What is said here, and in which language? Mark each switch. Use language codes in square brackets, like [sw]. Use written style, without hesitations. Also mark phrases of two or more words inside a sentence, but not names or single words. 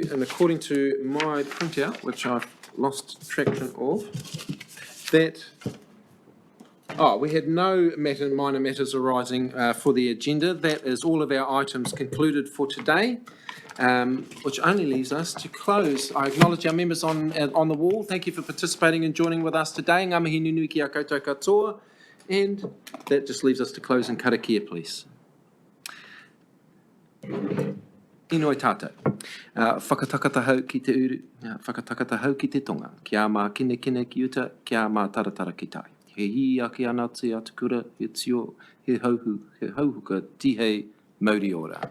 [en] And according to my printout, which I've lost traction of, that, we had no minor matters arising for the agenda. That is all of our items concluded for today, which only leaves us to close. I acknowledge our members on the wall. Thank you for participating and joining with us today. [mi] Ngā mihi nunui ki a koutou katoa. [en] And that just leaves us to close in karakia, please. [mi] Inoi tātou. Whakatakata hau ki te uru, whakatakata hau ki te tonga. Kia mā kine ki uta, kia mā taratara ki tai. He hi ake ana te atukura, he tio, he hauhuka, tihei, mauri ora.